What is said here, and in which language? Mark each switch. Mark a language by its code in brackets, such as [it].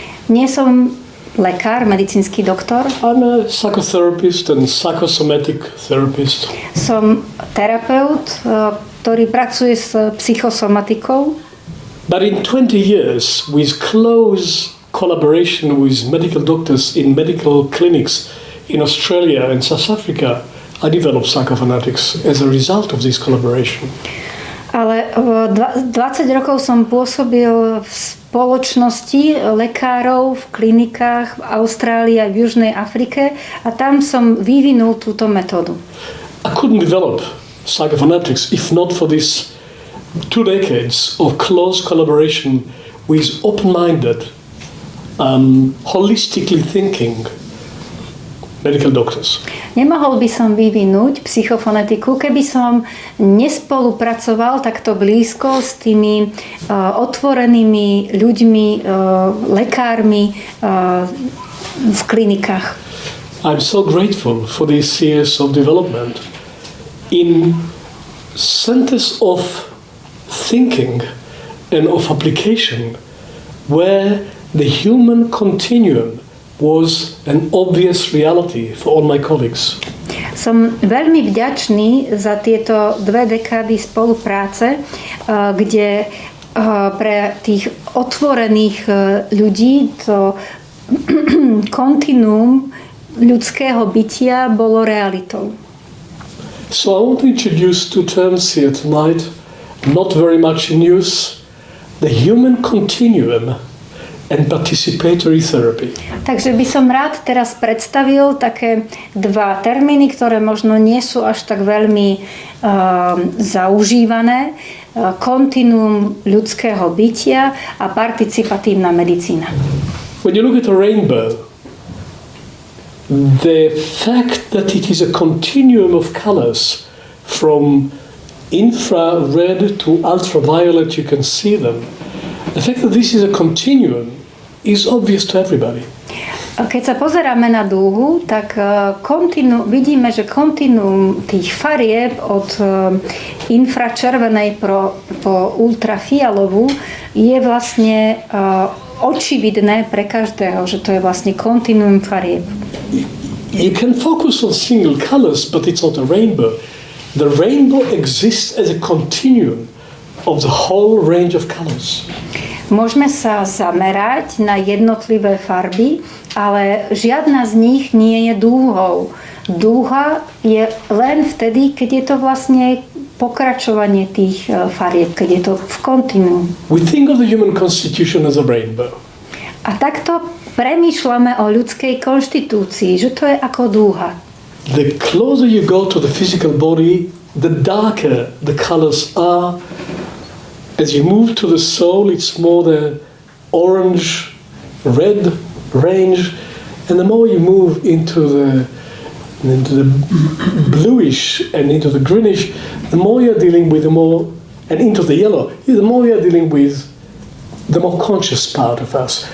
[sk] Nie som lekár, medicínsky doktor. [en] I'm a psychotherapist and psychosomatic therapist. [sk] Som terapeut, ktorý pracuje s psychosomatikou. [en] But in 20 years, with close collaboration with medical doctors in medical clinics in Australia and South Africa, I developed psychophonetics as a result of this collaboration. [sk] Ale 20 rokov som pôsobil v spoločnosti lekárov v klinikách v Austrálii a v Južnej Afrike a tam som vyvinul túto metódu. [en] I couldn't develop psychophonetics if not for this 2 decades of close collaboration with open-minded, holistically thinking medical doctors. [sk] Nemohol by som vyvinúť psychofonetiku, keby som nespolupracoval takto blízko s tými otvorenými ľuďmi, lekármi v klinikách. [en] I'm so grateful for these years of development in centers of thinking and of application where the human continuum was an obvious reality for all my colleagues. [sk] Som veľmi vďačný za tieto 2 dekády spolupráce, kde pre tých otvorených ľudí to kontinuum ľudského bytia bolo realitou. [en] So I want to introduce 2 terms here tonight, not very much in use, the human continuum and participatory therapy. [sk] Takže by som rád teraz predstavil také 2 termíny, ktoré možno nie sú až tak veľmi zaužívané. Kontinuum ľudského bytia a participatívna medicína. [en] When you look at a rainbow, the fact that it is a continuum of colors from infrared to ultraviolet, you can see them. The fact that this is a continuum is obvious to everybody. [sk] Keď sa pozeráme na dúhu, tak vidíme, že kontinuum tých farieb od infračervenej po ultrafialovú je vlastne očividné pre každého, že to je vlastne kontinuum farieb. [en] You can focus on single colors, but it's not a rainbow. The rainbow exists as a continuum of the whole range of colors. [sk] Môžeme sa zamerať na jednotlivé farby, ale žiadna z nich nie je dúhou. Dúha je len vtedy, keď je to vlastne pokračovanie tých farieb, keď je to v kontinuum. [en] We think of the human constitution as a rainbow. [sk] A takto premýšľame o ľudskej konštitúcii, že to je ako dúha. [en] The closer you go to the physical body, the darker the colors are. As you move to the soul, it's more the orange, red range, and the more you move into the bluish and into the greenish, the more you're dealing with and into the yellow, the more you're dealing with the more conscious part of us.